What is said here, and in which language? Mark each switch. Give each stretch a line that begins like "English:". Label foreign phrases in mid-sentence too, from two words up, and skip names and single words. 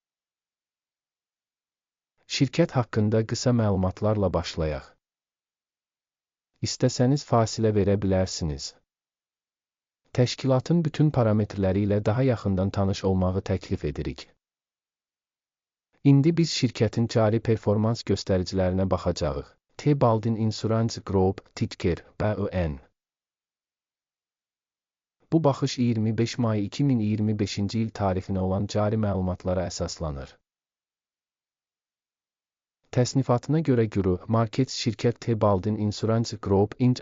Azerbaijani: Şirkət haqqında qısa məlumatlarla başlayaq. İstəsəniz fasilə verə bilərsiniz. Təşkilatın bütün parametrləri ilə daha yaxından tanış olmağı təklif edirik. İndi biz şirkətin cari performans göstəricilərinə baxacağıq. T-Baldwin Insurance Group, ticker BÜN. Bu baxış 25 may 2025-ci il tarifinə olan cari məlumatlara əsaslanır. Təsnifatına görə Guru Markets şirkət T-Baldwin Insurance Group Inc.